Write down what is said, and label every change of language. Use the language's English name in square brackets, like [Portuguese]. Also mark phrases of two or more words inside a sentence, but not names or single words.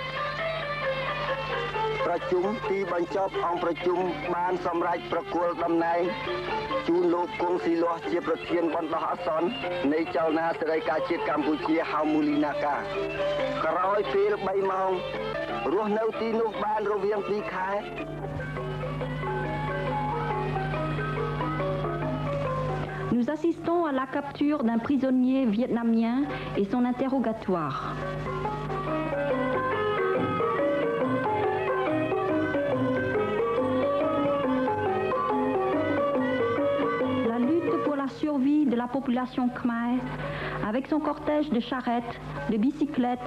[Khmer] ប្រជុំទីបញ្ចប់អង្គប្រជុំបានសម្រេចប្រគល់តំណែងជូនលោកគង់ស៊ីលាស់ជាប្រធានបណ្ដោះអាសន្ននៃចលនាសេរីការជាតិកម្ពុជាហៅមូលីណាកាក្រោយពេល3ម៉ោងរស់នៅទីនោះបានរវាង2ខែ [French] Nous assistons à la capture d'un prisonnier vietnamien et son interrogatoire. La lutte pour la survie de la population khmer, avec son cortège de charrettes, de bicyclettes